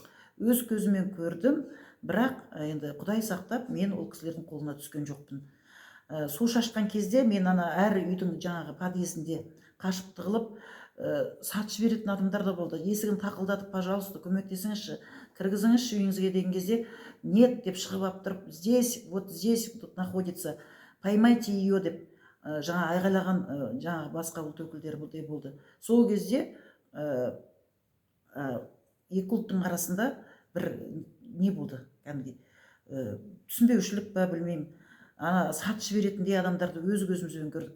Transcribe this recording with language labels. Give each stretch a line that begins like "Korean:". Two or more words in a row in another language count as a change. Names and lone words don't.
Kazakh: Өз көзімен көрдім, бірақ енді Құдай сақтап, мен ол кісілердің қолына түскен жоқпын. Су шашқан кезде мен ана әр үйдің жаңағы подъездінде қашып тығылып, сатып жіберетін адамдар да болды. Есігін тақылдатып, пожалуйста, көмектесіңізші, кіргізіңізші үйіңізге деген кезде, нет деп шығып алып тұрып,
Russian: здесь, вот здесь тут находится, поймайте ее
Kazakh: деп жаңа айғайлаған жаңағы басқа ұлт өкілдері болды. Сол кезде екі ұлттың арасында бір не болды, кәдімгі түсінбеушілік па білмеймін, ана сатып жіберетіндей адамдарды өз көзімізбен көрдік.